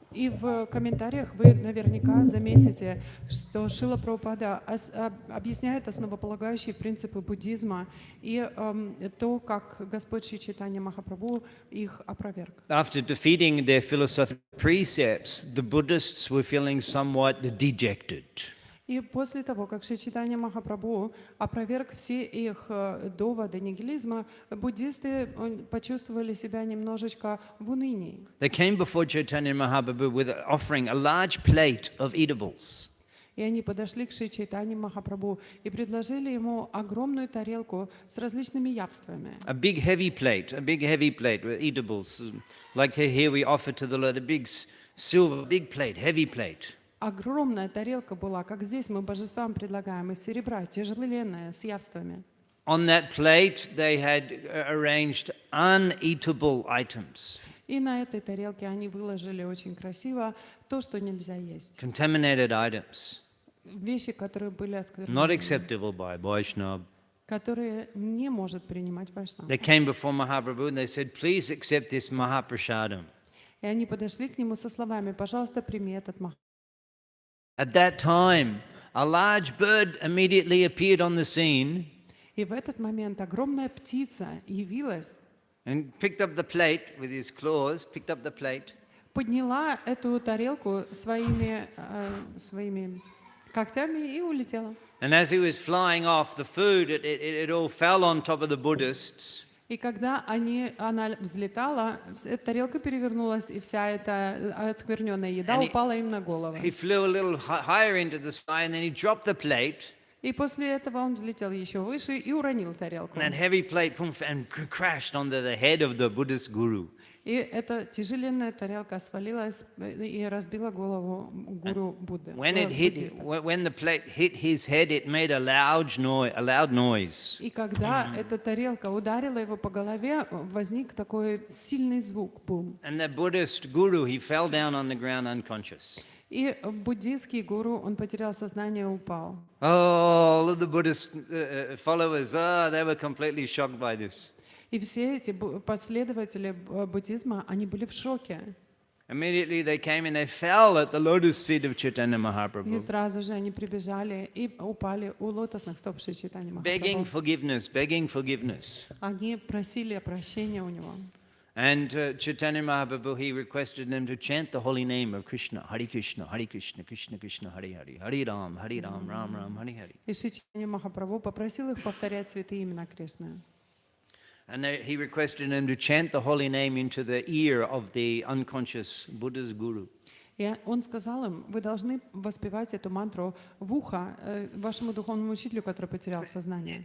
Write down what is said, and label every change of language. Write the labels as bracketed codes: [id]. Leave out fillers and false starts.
[ru] И в комментариях вы наверняка заметите, что Шрила Прабхупада объясняет основополагающие принципы буддизма и то, как Господь Шри Чайтанья Махапрабху их опроверг. [en] After defeating their philosophical precepts, the Buddhists were feeling somewhat dejected. [ru] И после того, как Шри Чайтанья Махапрабху опроверг все их доводы нигилизма, буддисты почувствовали себя немножечко в унынии. [en] They came before Chaitanya Mahaprabhu with offering a large plate of eatables. [ru] И они подошли к Шри Чайтанье Махапрабху и предложили ему огромную тарелку с различными явствами. [en] A big heavy plate with eatables. Like here we offer to the Lord a big silver, big plate, heavy plate. [ru] Огромная тарелка была, как здесь мы божествам предлагаем, из серебра, тяжеленная, с явствами. [en] On that plate they had arranged uneatable items. [ru] И на этой тарелке они выложили очень красиво то, что нельзя есть. [en] Contaminated items. [ru] Вещи, которые были [en] Not [ru] осквернены, [en] acceptable by Vaishnava. [ru] которые не может принимать Вайшнав. [en] They came before Mahaprabhu and they said, please accept this Mahaprasadam. [ru] И они подошли к нему со словами: «Пожалуйста, прими этот мах». [en] At that time, a large bird immediately appeared on the scene [ru] И в этот момент огромная птица явилась, [en] and picked up the plate with his claws, picked up the plate, [ru] подняла эту тарелку своими когтями и улетела. [en] and as he was flying off, the food, it all fell on top of the Buddhists. [ru] И когда она взлетала, эта тарелка перевернулась, и вся эта оскверненная еда упала им на голову. [en] He flew a little higher into the sky and then he dropped the plate. [ru] И после этого он взлетел еще выше и уронил тарелку. [en] And that heavy plate and crashed onto the head of the Buddhist guru. [ru] И эта тяжеленная тарелка свалилась и разбила голову гуру Будды. [en] When the plate hit his head, it made a loud noise. [ru] И когда эта тарелка ударила его по голове, возник такой сильный звук, бум. [en] And the Buddhist guru, he fell down on the ground unconscious. [ru] И буддийский гуру, он потерял сознание и упал. [en] All of the Buddhist followers, they were completely shocked by this. [ru] И все эти последователи буддизма, они были в шоке. [en] Immediately they came and they fell at the lotus feet of Chaitanya Mahaprabhu, [ru] сразу же они прибежали и упали у лотосных стоп Шри Чайтаньи [en] begging [ru] Махапрабху. [en] forgiveness. [ru] Они просили прощения у него. [en] And Chaitanya Mahaprabhu, he requested them to chant the holy name of Krishna, Krishna, Krishna, Krishna, Hare Hare, Hare Ram, Ram Ram, Hare Hare. [ru] И Шри Чайтанья Махапрабху попросил их повторять святые имена Кришны. [en] And he requested them to chant the holy name into the ear of the unconscious Buddha's guru. [ru] И он сказал им: вы должны воспевать эту мантру в ухо вашему духовному учителю, который потерял сознание.